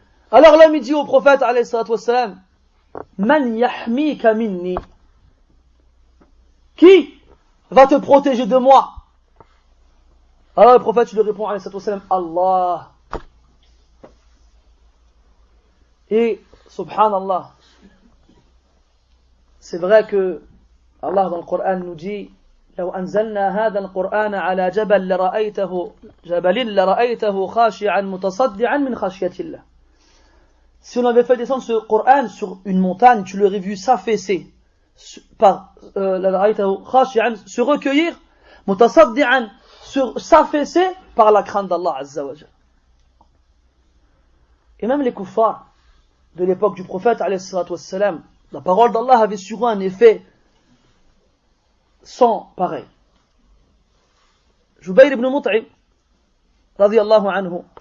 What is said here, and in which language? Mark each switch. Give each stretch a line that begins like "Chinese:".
French: Alors l'homme dit au prophète alayhi salatu wassalam:
Arabic: Man yahmika minni?
French: Qui va te protéger de moi? Alors le prophète lui répond alayhi salatu wassalam: Allah. Et subhanallah, c'est vrai que Allah dans le Coran nous dit:
Arabic: لو أنزلنا هذا القرآن على جبل لرأيته خاشعا متصدعا من خشية الله.
French: Si on avait fait descendre ce Coran sur une montagne, tu l'aurais vu s'affaisser, se recueillir, mutasaddi'an, s'affaisser par la crainte d'Allah Azza wa Jalla. Et même les kuffars de l'époque du prophète alayhi salatu wassalam, la parole d'Allah avait sur eux un effet sans pareil. Jubayr ibn Mut'im radiyallahu anhu